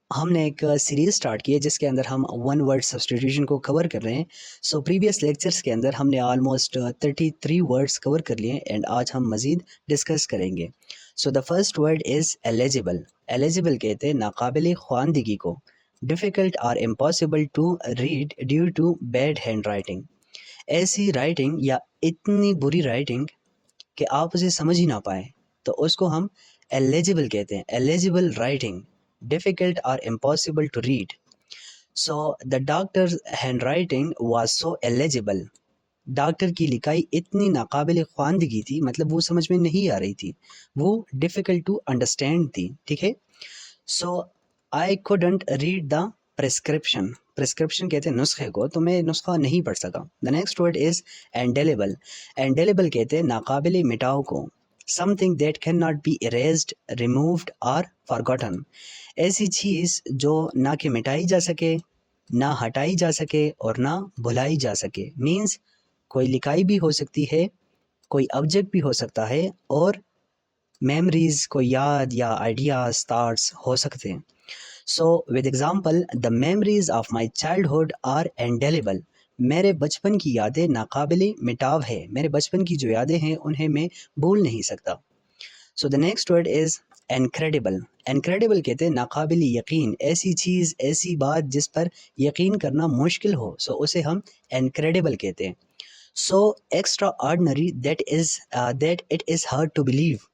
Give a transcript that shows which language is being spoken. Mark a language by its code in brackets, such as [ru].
[ur] ہم نے ایک سیریز سٹارٹ کی ہے جس کے اندر ہم ون ورڈ سبسٹیٹیوشن کو کور کر رہے ہیں. سو پریویس لیکچرز کے اندر ہم نے آلموسٹ 33 ورڈز کور کر لیے ہیں اینڈ آج ہم مزید ڈسکس کریں گے. [en] So the first word is illegible. [ur] Eligible کہتے ہیں ناقابل خواندگی کو. [en] Difficult اور impossible to read due to bed hand writing. [ur] ایسی رائٹنگ یا اتنی بری رائٹنگ کہ آپ اسے سمجھ ہی نہ پائیں تو اس کو ہم ایلیجیبل کہتے ہیں. [en] Illegible writing difficult or impossible to read. So the doctor's handwriting was so illegible. [ur] Doctor کی لکھائی اتنی ناقابل خواندگی تھی، مطلب وہ سمجھ میں نہیں آ رہی تھی، وہ [en] difficult to understand [ur] تھی. ٹھیک ہے. [en] So I couldn't read the prescription. [ur] prescription کہتے ہیں نسخے کو، تو میں نسخہ نہیں پڑھ سکا. [en] The next word is indelible. [ur] indelible کہتے ہیں ناقابل مٹاؤ کو. [en] something that cannot be erased, removed or forgotten. [ur] ایسی چیز جو نہ کہ مٹائی جا سکے، نہ ہٹائی جا سکے اور نہ بھلائی جا سکے. مینس کوئی لکھائی بھی ہو سکتی ہے، کوئی آبجیکٹ بھی ہو سکتا ہے، اور میموریز کوئی یاد یا آئیڈیاز تھاٹس ہو سکتے ہیں. [en] So with example the memories of my childhood are indelible. [ur] میرے بچپن کی یادیں ناقابل مٹاو ہے. میرے بچپن کی جو یادیں ہیں انہیں میں بھول نہیں سکتا. [en] So the next word is incredible. [ur] Incredible کہتے ہیں ناقابل یقین. ایسی چیز، ایسی بات جس پر یقین کرنا مشکل ہو، سو اسے ہم انکریڈیبل کہتے ہیں. [en] So extraordinary that it is hard to believe.